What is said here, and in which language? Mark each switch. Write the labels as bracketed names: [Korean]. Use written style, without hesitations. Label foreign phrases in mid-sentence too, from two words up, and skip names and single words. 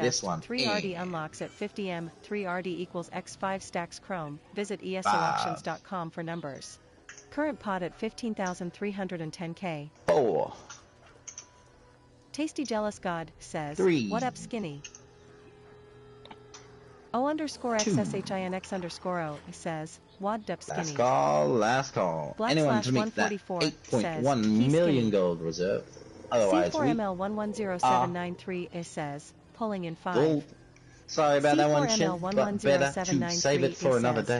[English] this dust, one 3 RD in. unlocks at 50M, 3 RD equals X 5 stacks chrome, visit 5. ESOauctions.com for numbers. Current pot at 15,310k. 4. Tasty Jealous God says, 3. what up Skinny? O_XSHINX underscore O says, wadded up Skinny. Last call. Anyone to meet that 8.1 million gold reserve. Otherwise, we C4ML110793 it says, pulling in 5. gold. Sorry about that one, Shin, but better to 1107933 save it for another says,